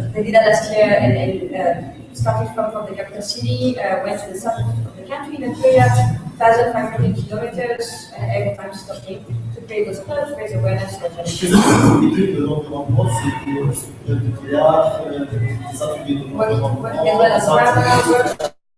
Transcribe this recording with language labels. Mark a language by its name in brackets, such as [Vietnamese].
[English] They did that last year and started from the capital city, went to the south of the country in Algeria, 1,500 kilometers, every time stopping to create those clubs, raise awareness. [French] L'idée de l'environnement, c'est du théâtre, des ateliers de l'environnement. [English] Working as well as grammar.